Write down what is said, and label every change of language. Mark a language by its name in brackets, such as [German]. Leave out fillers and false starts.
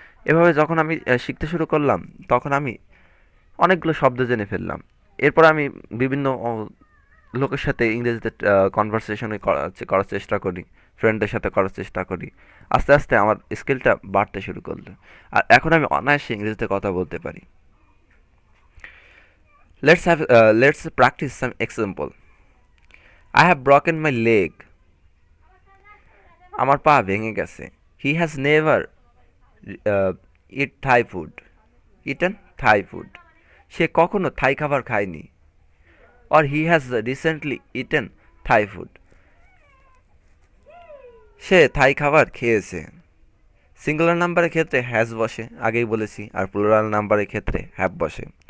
[Bangla] এভাবে যখন আমি শিখতে শুরু করলাম, তখন আমি অনেকগুলো শব্দ জেনে ফেললাম। এরপর আমি বিভিন্ন লোকের সাথে ইংরেজিতে কনভারসেশনে করার চেষ্টা করি, ফ্রেন্ডদের সাথে করার চেষ্টা করি। আস্তে আস্তে আমার স্কিলটা বাড়তে শুরু করলো, আর এখন আমি অনায়াসে ইংরেজিতে কথা বলতে পারি। [English] Let's practice some example. I have broken my leg. [Bangla] আমার পা ভেঙে গেছে। [English] He has never uh, eaten Thai food. [Bangla] সে কখনো থাই খাবার খায়নি। [English] Or he has recently eaten Thai food. [Bangla] সে থাই খাবার খেয়েছে। সিঙ্গুলার নাম্বারের ক্ষেত্রে হ্যাজ বসে, আগেই বলেছি, আর প্লুরাল নাম্বারের ক্ষেত্রে হ্যাভ বসে।